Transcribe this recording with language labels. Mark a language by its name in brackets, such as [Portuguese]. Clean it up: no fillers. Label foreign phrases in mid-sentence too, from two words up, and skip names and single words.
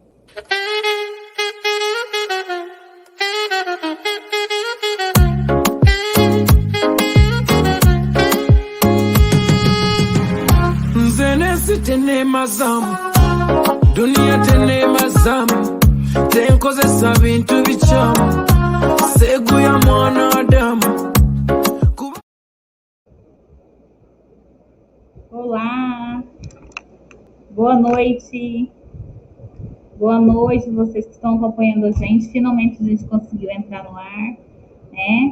[Portuguese] Tene mazamu dunia tene mazamu tenkozesa bintu bichamu segu ya mwanadamu. Olá, boa noite vocês que estão acompanhando a gente. Finalmente a gente conseguiu entrar no ar, né?